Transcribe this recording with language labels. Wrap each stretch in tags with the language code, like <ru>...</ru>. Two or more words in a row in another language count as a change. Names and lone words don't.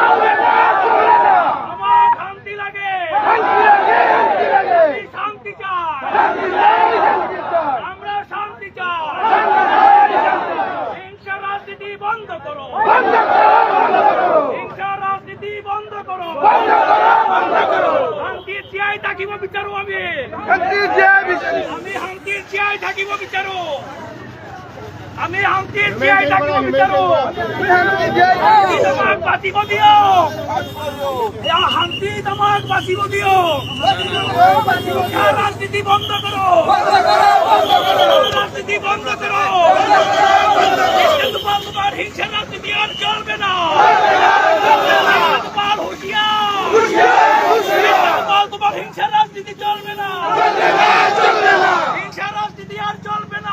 <bn>আমার শান্তি লাগে, শান্তি চাই, আমরা শান্তি চাই। হিংসা রাজনীতি বন্ধ করো, হিংসা রাজনীতি বন্ধ করো।</bn> <as>শান্তির সিআই থাকিব বিচাৰো। আমি শান্তির সিআই থাকিব বিচাৰো। আমি শান্তির সিআই থাকিব বিচাৰো। আমাক বাচিব দিও, শান্তি আমাক বাচিব দিও।</as> <bn>রাজনীতি বন্ধ করো, রাজনীতি বন্ধ করো। তোমার হিংসা রাজনীতি আর চলবে না। তোমার হুঁশিয়ার, তোমার হিংসা রাজনীতি চলবে না, হিংসা রাজনীতি আর চলবে না।</bn>